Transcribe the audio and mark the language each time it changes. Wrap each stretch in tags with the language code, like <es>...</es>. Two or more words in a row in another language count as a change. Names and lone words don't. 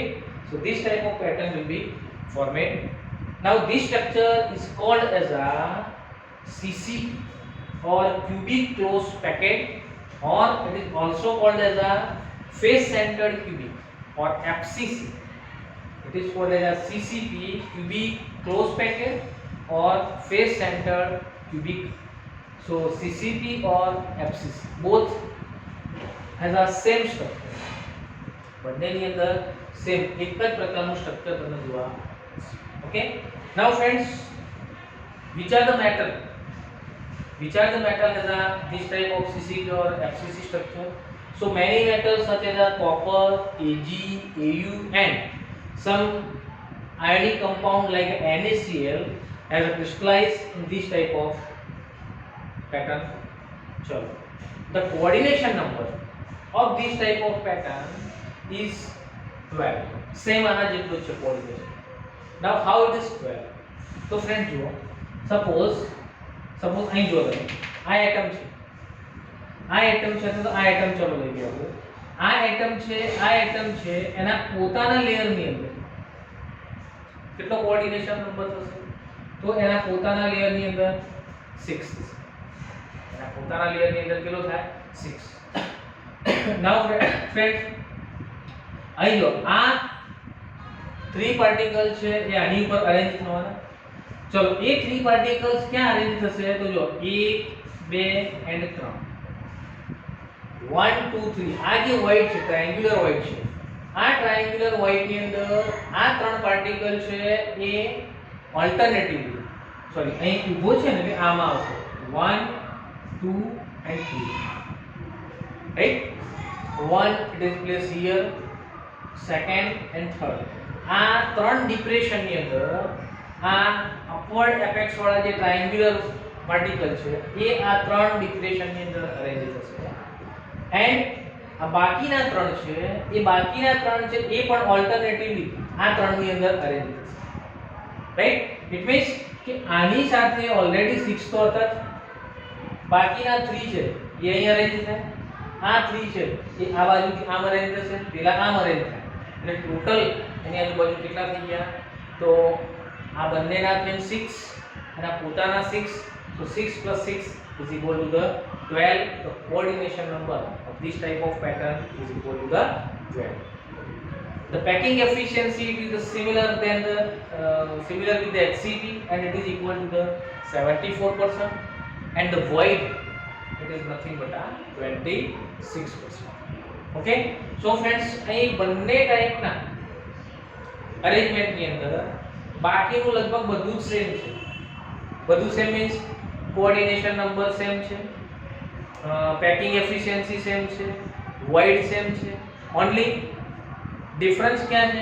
<en>So this type of pattern will be formed. Now this structure is called as a CCP or cubic closed packet, or it is also called as a face centered cubic or FCC. It is called as a CCP, cubic closed packet or face centered cubic. So CCP or FCC both has a same structure.</en> <gu>બંનેની અંદર સેમ એક જ પ્રકારનું સ્ટ્રક્ચર તમને જોવા.</gu> <en>okay, now friends, which are the metal has a this type of CCP or FCC structure. So many metals such as copper, Ag, Au and some ionic compound like NaCl has a crystallized in this type of pattern. So the coordination number of this type of pattern is 12. Same</en> <gu>આના જેટલું છે</gu> <en>coordination. Now how it is 12?</en> <gu>તો ફ્રેન્ડ જુઓ, સપોઝ અહીં જો તમે આ એટમ છે, તો આ એટમ ચલો લઈ ગયો. આ એટમ છે એના પોતાના લેયરની અંદર કેટલો</gu> <en>coordination number</en> <gu>થશે? તો એના પોતાના લેયરની અંદર 6 થશે. એના પોતાના લેયરની અંદર કેટલો થાય? 6.</gu> <en>Now friends,</en> <gu>અહીં જો આ 3 પાર્ટિકલ છે એ આની ઉપર અરેન્જ થવાના. ચલો એ 3 પાર્ટિકલ્સ ક્યાં અરેન્જ થશે? તો જો 1 2 and 3, 1 2 3. આ જે વોઇડ છે</gu> <en>triangular void</en> <gu>છે, આ</gu> <en>triangular void</en> <gu>ની અંદર આ 3 પાર્ટિકલ છે એ ઓલ્ટરનેટિવલી અહીં ઊભો છે ને એટલે આમાં આવશે 1 2 and 3. રાઈટ?</gu> <en>1 it is placed here, second and third.</en> <gu>આ 3 ડિપ્રેશન ની અંદર આ</gu> <en>upward apex</en> <gu>વાળા જે</gu> <en>triangular particle</en> <gu>છે એ આ 3 ડિપ્રેશન ની અંદર અરેન્જ થશે. એન્ડ આ બાકીના ત્રણ છે એ બાકીના ત્રણ છે એ પણ ઓલ્ટરનેટિવલી આ ત્રણની અંદર અરેન્જ થશે, રાઈટ.</gu> <en>it means</en> <gu>કે આની સાથે ઓલરેડી 6 તો હતા જ, બાકીના 3 છે એ અહીં અરેન્જ થાય, આ 3 છે એ આ બાજુથી આમ અરેન્જ થશે, પેલા આમ અરેન્જ થાય, એટલે ટોટલ એની આજુબાજુ કેટલા થઈ ગયા? તો આ બંનેના થઈને 6 અને આ પોતાના 6,</gu> <en>so 6 plus 6 is equal to the 12. The coordination number of this type of pattern is equal to the 12. The packing efficiency it is similar than the similar with the HCP and it is equal to the 74%, and the void it is nothing but a 26%. Okay, so friends</en> <gu>અહીં બંને ટાઈપના અરેન્જમેન્ટ ની અંદર બાકીનું લગભગ બધું જ સેમ છે. બધું</gu> <en>same means coordination number same</en> <gu>છે,</gu> <en>packing efficiency same</en> <gu>છે,</gu> <en>void same</en> <gu>છે.</gu> <en>only difference</en> <gu>ક્યાં છે?</gu>